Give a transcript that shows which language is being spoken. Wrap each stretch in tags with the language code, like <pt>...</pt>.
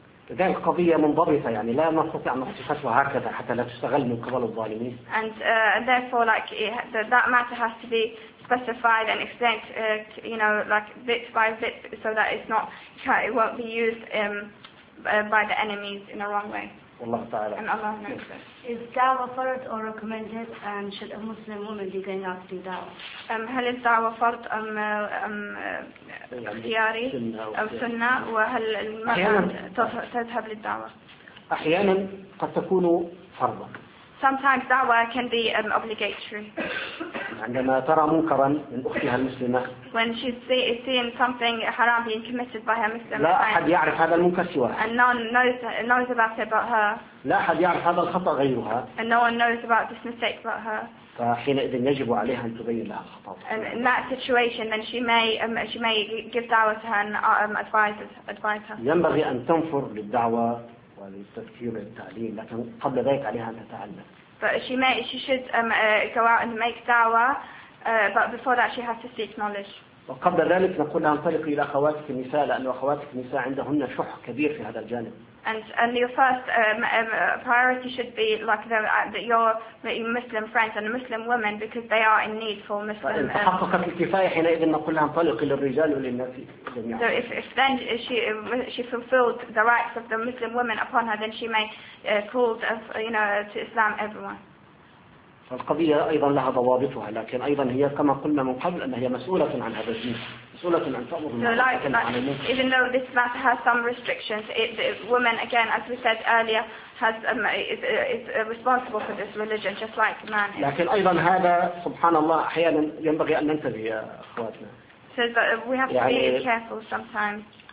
<ar>لذلك قضية منضبطة يعني لا نستطيع أن نفصلها هكذا حتى لا تستغل من قبل الظالمين.</ar> <en>And therefore, like that matter has to be specified and explained, you know, like bit by bit, so that it's not it won't be used by the enemies in a wrong way.</en> <ar>والله تعالى.</ar> <en>And Allah knows it. Is da'wah fard or recommended, and should a Muslim woman be going out to do da'wah?</en> <ar>هل الدعوة فرض أم اختياري أم سنة وهل المرأة تذهب للدعوة؟ أحيانا قد تكون فرضا.</ar> <en>Sometimes دعوة can be obligatory.</en> <ar>عندما ترى منكرا من أختها المسلمة.</ar> <en>When she is seeing something haram being committed by her Muslim.</en> <ar>لا أحد يعرف هذا المنكر سواها.</ar> <en>And no one knows about it but her.</en> <ar>لا أحد يعرف هذا الخطأ غيرها.</ar> <en>And no one knows about this mistake but her.</en> <ar>فحينئذ يجب عليها أن تبين لها خطأها.</ar> <en>And in that situation, then she may give da'wah to her and advise her.</en> <ar>ينبغي أن تنفر للدعوة وللتذكير والتعليم، لكن قبل ذلك عليها أن تتعلم.</ar> <en>But she should go out and make dawah. But before that, she has to seek knowledge.</en> <ar>وقبل ذلك نقول ننطلق إلى أخواتك النساء لأن أخواتك النساء عندهن شح كبير في هذا الجانب.</ar> <en>And your first priority should be like your Muslim friends and Muslim women because they are in need for Muslim.</en> <ar>حققت الكفاية حينئذ نقول ننطلق للرجال وللنساء.</ar> <en>So if she fulfilled the rights of the Muslim women upon her, then she may call to Islam everyone.</en> <ar>القضية أيضا لها ضوابطها لكن أيضا هي كما قلنا من قبل أنها مسؤولة عن هذا الدين مسؤولة عن فضل الله.</ar> <en>Even though this matter has some restrictions, the woman again, as we said earlier, is responsible for this religion just like man.</en> <ar>لكن أيضا هذا سبحان الله أحيانا ينبغي أن ننتبه يا أخواتنا.</ar> <en>So that we have to be careful sometimes.</en>